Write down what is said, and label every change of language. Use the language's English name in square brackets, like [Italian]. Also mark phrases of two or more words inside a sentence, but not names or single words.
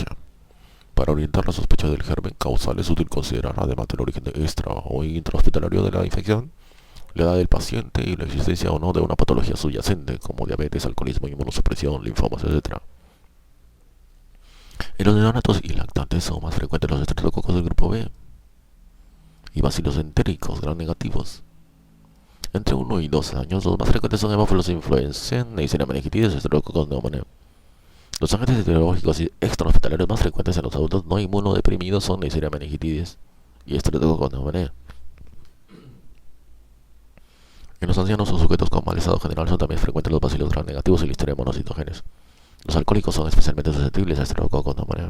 [Spanish] Para orientar la sospecha del germen causal es útil considerar, además del origen extra o intrahospitalario de la infección, la edad del paciente y la existencia o no de una patología subyacente, como diabetes, alcoholismo, inmunosupresión, linfomas, etc. En los neonatos y lactantes son más frecuentes los estreptococos del grupo B y bacilos entéricos gram negativos. Entre 1 y 2 años, los más frecuentes son Haemophilus influenzae, Neisseria meningitidis, estreptococos pneumoniae. Los agentes etiológicos extrahospitalarios más frecuentes en los adultos no inmunodeprimidos son Neisseria meningitidis y estreptococos pneumoniae. En los ancianos o sujetos con mal estado general son también frecuentes los bacilos gram negativos y Listeria monocitogenes. Los alcohólicos son especialmente susceptibles a estreptococos pneumoniae.